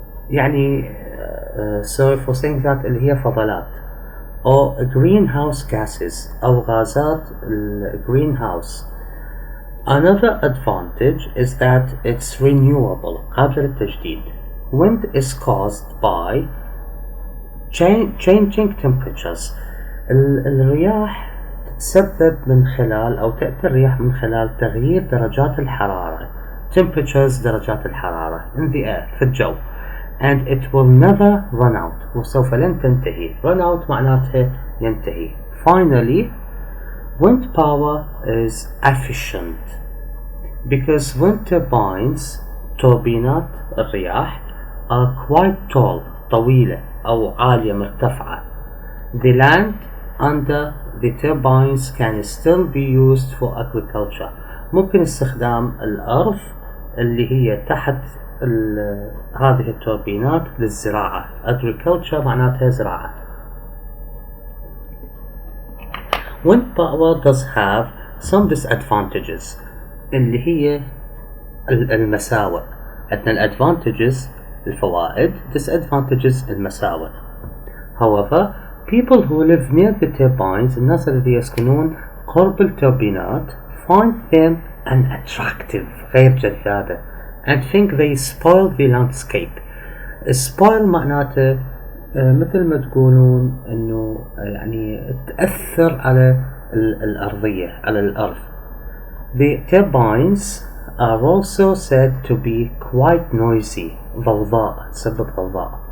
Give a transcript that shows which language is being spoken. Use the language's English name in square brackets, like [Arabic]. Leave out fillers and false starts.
[English] يعني sorry for saying that [Arabic] اللي هي فضلات [English] or greenhouse gases [Arabic] أو غازات [English] greenhouse. Another advantage is that it's renewable قابل للتجديد. Wind is caused by changing temperatures. [Arabic] الرياح تتسبب من خلال أو تأتي الرياح من خلال تغيير درجات الحرارة temperatures درجات الحرارة [English] in the air [Arabic] في الجو, [English] and it will never run out [Arabic] وسوف لن تنتهي. [English] run out [Arabic] معناتها ينتهي. [English] Finally, wind power is efficient because wind turbines [Arabic] توربينات الرياح [English] are quite tall [Arabic] طويلة أو عالية مرتفعة. [English] The land under the turbines can still be used for agriculture. [Arabic] ممكن استخدام الأرض اللي هي تحت هذه التوربينات للزراعة. agriculture معناتها زراعة. [English] Wind power does have some disadvantages [Arabic] اللي هي المساوئ. عندنا advantages الفوائد disadvantages المساوئ. [English] However, people who live near the turbines [Arabic] الناس الذين يسكنون قرب التوربينات [English] find them unattractive [Arabic] غير جذابة [English] and think they spoil the landscape. [Arabic] spoil معناته مثل ما تقولون انه يعني تأثر على الأرضية على الأرض. [English] The turbines are also said to be quite noisy [Arabic] ضوضاء تسبب ضوضاء.